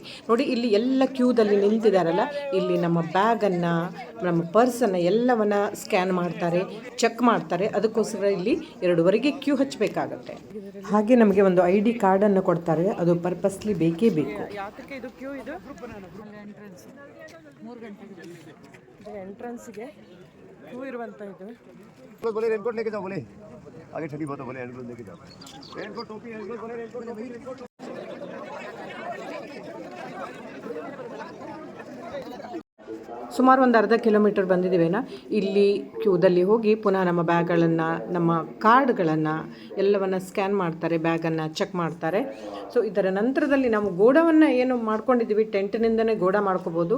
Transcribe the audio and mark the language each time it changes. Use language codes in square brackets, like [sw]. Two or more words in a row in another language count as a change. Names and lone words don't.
[kn] ನೋಡಿ ಇಲ್ಲಿ ಎಲ್ಲ ಕ್ಯೂದಲ್ಲಿ ನಿಂತಿದ್ದಾರಲ್ಲ, ಇಲ್ಲಿ ನಮ್ಮ ಬ್ಯಾಗನ್ನು, ನಮ್ಮ ಪರ್ಸನ್ನು ಎಲ್ಲವನ್ನು ಸ್ಕ್ಯಾನ್ ಮಾಡ್ತಾರೆ, ಚೆಕ್ ಮಾಡ್ತಾರೆ. ಅದಕ್ಕೋಸ್ಕರ ಇಲ್ಲಿ 2:15ಗೆ ಕ್ಯೂ ಹಚ್ಚಬೇಕಾಗತ್ತೆ. ಹಾಗೆ ನಮಗೆ ಒಂದು ID ಕಾರ್ಡನ್ನು ಕೊಡ್ತಾರೆ, ಅದು ಪರ್ಪಸ್ಲಿ ಬೇಕೇ ಬೇಕು. ಯಾತಕ್ಕೆ ಇದು ಕ್ಯೂ? ಇದು ಎಂಟ್ರೆನ್ಸ್ಗೆ ಕ್ಯೂ ಇರುವಂಥ ಇದು. [hi] बोले रेनकोट लेके जाओ, बोले आगे ठंडी बहुत है, बोले रेनकोट लेके जाओ, रेनकोट टोपी रेनकोट बोले रेनकोट टोपी रेनकोट। [kn] ಸುಮಾರು ಒಂದು ಅರ್ಧ ಕಿಲೋಮೀಟರ್ ಬಂದಿದ್ದೀವೇನ. ಇಲ್ಲಿ ಕ್ಯೂದಲ್ಲಿ ಹೋಗಿ ಪುನಃ ನಮ್ಮ ಬ್ಯಾಗ್ಗಳನ್ನು, ನಮ್ಮ ಕಾರ್ಡ್ಗಳನ್ನು ಎಲ್ಲವನ್ನು ಸ್ಕ್ಯಾನ್ ಮಾಡ್ತಾರೆ, ಬ್ಯಾಗನ್ನು ಚೆಕ್ ಮಾಡ್ತಾರೆ. ಸೊ ಇದರ ನಂತರದಲ್ಲಿ ನಾವು ಗೋಡವನ್ನು ಏನು ಮಾಡ್ಕೊಂಡಿದ್ದೀವಿ, ಟೆಂಟ್ನಿಂದನೇ ಗೋಡ ಮಾಡ್ಕೋಬೋದು.